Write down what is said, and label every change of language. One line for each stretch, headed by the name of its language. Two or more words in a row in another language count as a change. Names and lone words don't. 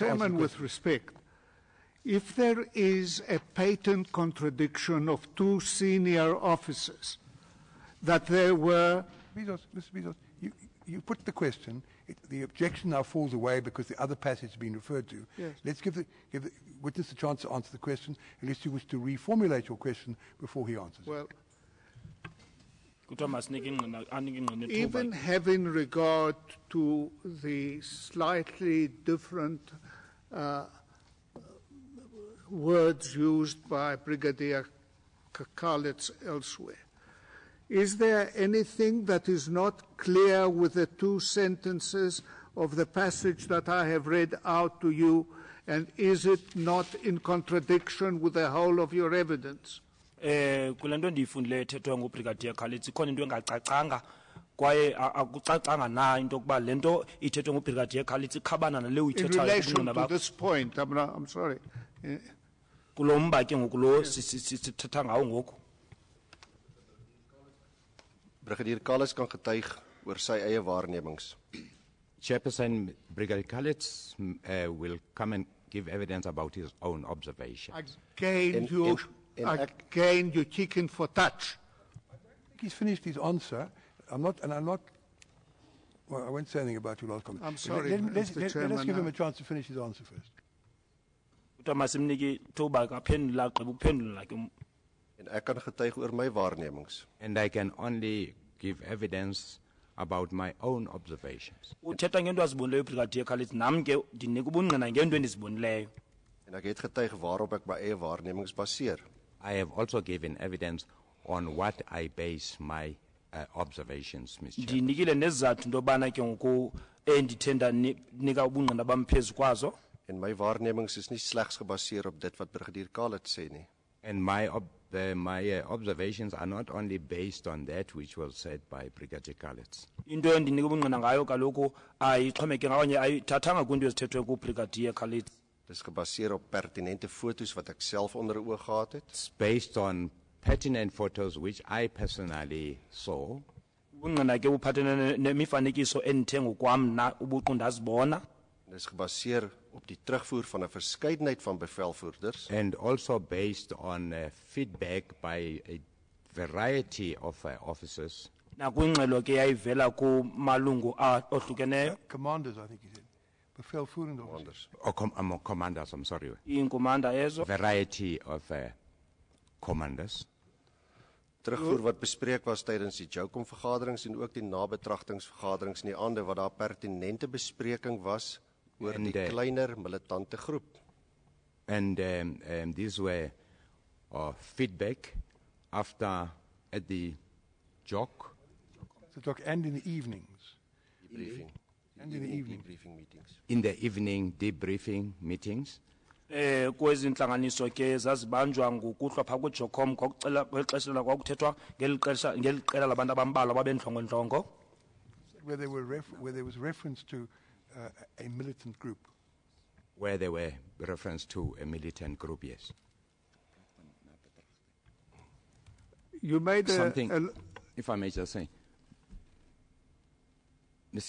English: Chairman, with respect, if there is a patent contradiction of two senior officers, that there were Mr. Bezos, you put the question. The objection now falls away because the other passage has been referred to. Yes. Let's give the witness a chance to answer the question, unless you wish to reformulate your question before he answers. Well,
Xhosa: kuthiwa masinike ingqina anike ingqina ithuba.
English: even having regard to the slightly different words used by Brigadier Kalitz elsewhere, is there anything that is not clear with the two sentences of the passage that I have read out to you, and is it not in contradiction with the whole of your evidence?
Xhosa: Kule nto ndiyifundileyo ethethwa nguBrigadier Kalitz ikhona into engacacanga kwaye akucacanga na into yokuba le nto ithethwe nguBrigadier Kalitz ikhabana nale
English: In
Xhosa: uyithethayo
English: relation to this point, I'm sorry.
Xhosa: kulo mba ke ngoku lo sithetha ngawo ngoku.
Afrikaans: Brigadier Kalitz kan getuig oor sy eie waarnemings.
English: Chairperson, Brigadier Kalitz will come and give evidence about his own observation. Again, you're kicking for touch. He's finished his answer. I'm not. Well, I won't say anything about your last comment. I'm sorry, Let's Mr. Chairman, give him a chance to finish his answer first.
Xhosa: Kuthiwa masimnike ithuba kaphendula agqiba ukuphendula ke.
Afrikaans: En ek kan getuig oor my waarnemings.
English: And I can only give evidence about my own observations.
Xhosa: Uthetha ngento azibonileyo uBrigadier Kalitz nam ke ndinika ubungqina ngento endizibonileyo.
Afrikaans: En ek het getuig waarop ek my eie waarnemings baseer.
English: I have also given evidence on what I base my observations, Mr. Chairman.
Xhosa: Ndinikile nezizathu into yobana ke ngoku endithe ndanika ubungqina bam phezu kwazo.
Afrikaans: En my waarnemings is nie slegs gebaseer op dit wat Brigadier Kalitz sê nie.
English: And my observations are not only based on that which was said by Brigadier Kalitz.
Xhosa: Into endinika ubungqina ngayo kaloku ayixhomeke ngawanye ayithathanga kwinto ezithethwe kuBrigadier Kalitz.
Afrikaans: Dis gebaseer op pertinente foto's wat ek self onder oog gehad het.
English: It's based on pertinent photos which I personally saw.
Xhosa: Ubungqina ke buphathelene nemifanekiso endithe ngokwam na ubuqu ndazibona.
Afrikaans: Dis gebaseer op die terugvoer van 'n verskeidenheid van bevelvoerders.
English: And also based on feedback by a variety of officers.
Xhosa: Nakwingxelo ke yayivela kumalungu ohlukeneyo.
English: Commanders, I think he said. Bevelvoerende officers. Or commanders, I'm sorry.
Xhosa: Iinkomanda ezo.
English: Variety of commanders.
Afrikaans: Terugvoer wat bespreek was tydens die JOCOM vergaderings en ook die nabetragtingsvergaderings in die aande wat daar pertinente bespreking was oor die kleiner militante groep.
English: And these were feedback after at the JOC. The talk and in the evenings. Debriefing. And in the evening. Debriefing meetings. In the evening debriefing meetings.
Xhosa: Kwezi ntlanganiso ke zazibanjwa ngokuhlwa pha kuJOCOM kwakucela kwexesha kwakuthethwa ngeliqela labantu abambalwa babendlongo.
English: Where there was reference to a militant group. Where there were reference to a militant group, yes. You made something, if I may just say, Mr.